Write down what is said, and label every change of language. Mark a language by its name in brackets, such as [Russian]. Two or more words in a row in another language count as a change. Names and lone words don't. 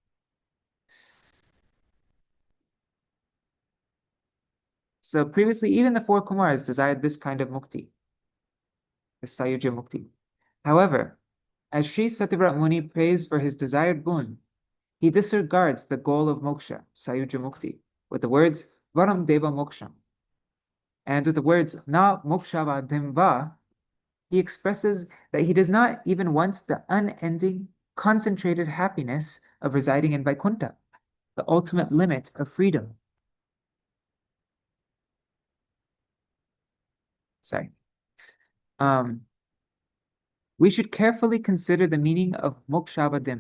[English] So previously, even the 4 Kumars desired this kind of mukti, the [Sanskrit] sayuja mukti. [English] However, as Sri Satyavrat Muni prays for his desired boon, he disregards the goal of moksha, [Sanskrit] sayuja mukti, [English] with the words [Sanskrit] vṛṇe deva mokṣaṁ. [English] And with the words [Sanskrit] na mokṣāvadhiṁ va, [English] he expresses that he does not even want the unending, concentrated happiness of residing in Vaikuṇṭha, the ultimate limit of freedom. We should carefully consider the meaning of mokṣāvadhiṁ.